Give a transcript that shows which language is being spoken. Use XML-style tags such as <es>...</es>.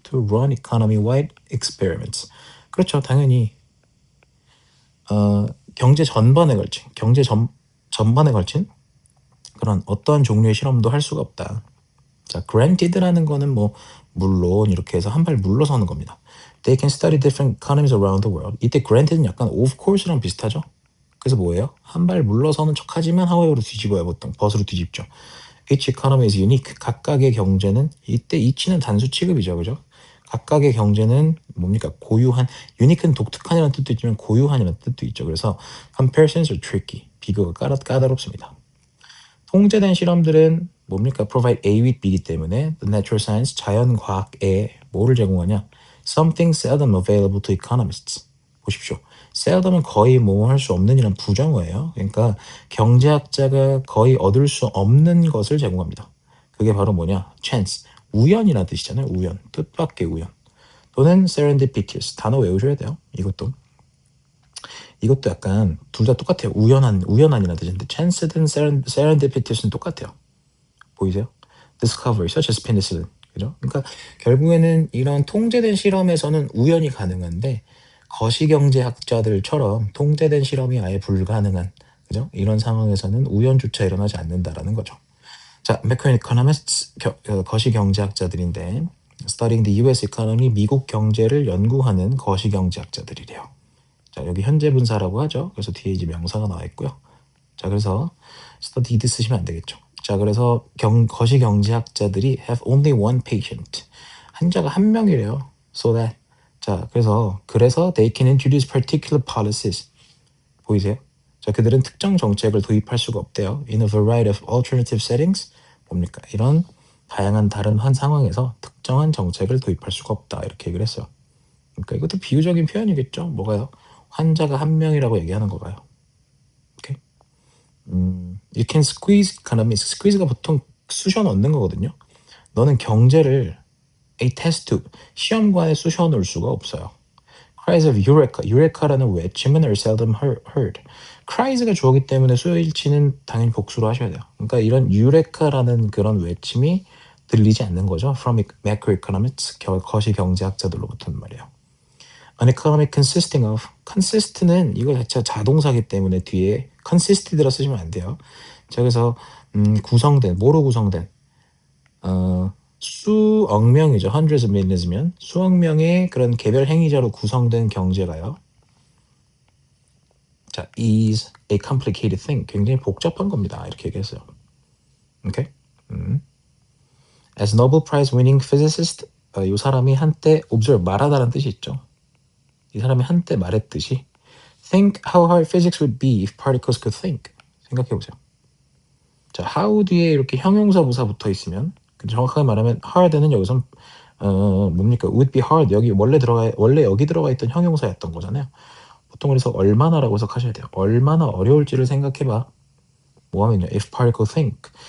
<en>To run economy-wide experiments.</en> <ko>그렇죠. 당연히 경제 전반에 걸친, 전반에 걸친 그런 어떠한 종류의 실험도 할 수가 없다. 자, granted라는 거는 뭐 물론 이렇게 해서 한 발 물러서는 겁니다.</ko> <en>They can study different economies around the world.</en> <ko>이때 granted는 약간 of course랑 비슷하죠? 그래서 뭐예요? 한 발 물러서는 척하지만 however로 뒤집어요. 보통 벗으로 뒤집죠.</ko> <en>Each economy is unique.</en> <ko>각각의 경제는 이때 each는 단수 취급이죠, 그죠? 각각의 경제는 뭡니까? 고유한, unique는 독특한이라는 뜻도 있지만 고유한이라는 뜻도 있죠. 그래서</ko> <en>comparisons are tricky.</en> <ko>비교가 까다롭습니다. 통제된 실험들은 뭡니까? provide A with B이기 때문에 the natural science, 자연과학에 뭐를 제공하냐?</ko> <en>something seldom available to economists.</en> <ko>보십시오. seldom은 거의 뭐 할 수 없는 이란 부정어예요. 그러니까 경제학자가 거의 얻을 수 없는 것을 제공합니다. 그게 바로 뭐냐? chance, 우연이라는 뜻이잖아요. 우연, 뜻밖의 우연. 또는 serendipitous, 단어 외우셔야 돼요. 이것도 약간 둘 다 똑같아요. 우연한이라는 뜻인데 chance든 serendipitous는 똑같아요. 보이세요?</ko> <en>discovery, such as penicillin.</en> <ko>그죠? 그러니까 결국에는 이런 통제된 실험에서는 우연이 가능한데 거시경제학자들처럼 통제된 실험이 아예 불가능한, 그죠? 이런 상황에서는 우연조차 일어나지 않는다라는 거죠. 자, macroeconomists, 거시경제학자들인데</ko> <en>studying the US economy,</en> <ko>미국 경제를 연구하는 거시경제학자들이래요. 자, 여기 현재 분사라고 하죠. 그래서 뒤에 이제 명사가 나와 있고요. 자, 그래서 studied 쓰시면 안 되겠죠. 자, 그래서 거시경제학자들이</ko> <en>have only one patient.</en> <ko>환자가 한 명이래요. So that. 자, 그래서</ko> <en>they can introduce particular policies.</en> <ko>보이세요? 자, 그들은 특정 정책을 도입할 수가 없대요.</ko> <en>In a variety of alternative settings.</en> <ko>뭡니까? 이런 다양한 다른 한 상황에서 특정한 정책을 도입할 수가 없다. 이렇게 얘기를 했어요. 그러니까 이것도 비유적인 표현이겠죠. 뭐가요? 환자가 한 명이라고 얘기하는 거가요. 오케이.</ko> <en>You can squeeze economics.</en> <ko>squeeze가 보통 쑤셔 넣는 거거든요. 너는 경제를 a test tube, 시험관에 쑤셔 넣을 수가 없어요.</ko> <en>Cries of Eureka,</en> <ko>Eureka라는 외침은</ko> <en>are seldom heard.</en> <ko>Cries가 주어기 때문에 수요일치는 당연히 복수로 하셔야 돼요. 그러니까 이런 Eureka라는 그런 외침이 들리지 않는 거죠.</ko> <en>From macroeconomics,</en> <ko>거시경제학자들로부터는 말이에요. An economy consisting of, consist는 이거 자체가 자동사기 때문에 뒤에 consisted라 쓰시면 안 돼요. 자, 그래서 구성된, 뭐로 구성된? 수억 명이죠. hundreds of millions면 수억 명의 그런 개별 행위자로 구성된 경제가요. 자,</ko> <en>is a complicated thing.</en> <ko>굉장히 복잡한 겁니다. 이렇게 얘기했어요. 오케이?</ko> <en>As Nobel Prize winning physicist,</en> <ko>이 사람이 한때 observe, 말하다라는 뜻이 있죠. 이 사람이 한때 말했듯이</ko> <en>think how hard physics would be if particles could think.</en> <ko>생각해보세요. 자, how 뒤에 이렇게 형용사 부사 붙어 있으면 정확하게 말하면 hard는 여기서 뭡니까?</ko> <en>would be hard.</en> <ko>여기 원래 여기 들어가 있던 형용사였던 거잖아요. 보통 그래서 얼마나라고 해석하셔야 돼요. 얼마나 어려울지를 생각해봐. 뭐 하면요?</ko> <en>if particle think.</en>